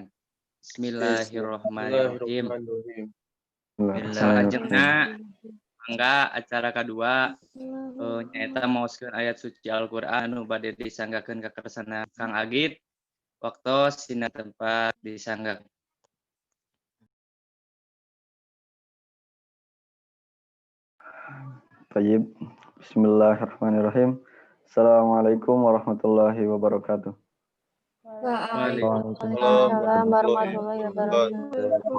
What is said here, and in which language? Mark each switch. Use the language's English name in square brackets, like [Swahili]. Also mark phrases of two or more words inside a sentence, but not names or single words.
[Sundanese] Bismillahirrahmanirrahim. Salajengna mangga acara kadua nyaeta maoskeun ayat suci Al-Qur'an nu bade disanggakeun ka kersana Kang Agit. Waktos dina tempat disanggakeun. Tayyib. [Arabic] بسم الله الرحمن الرحيم. السلام عليكم ورحمة الله وبركاته. وعليكم السلام ورحمة الله وبركاته.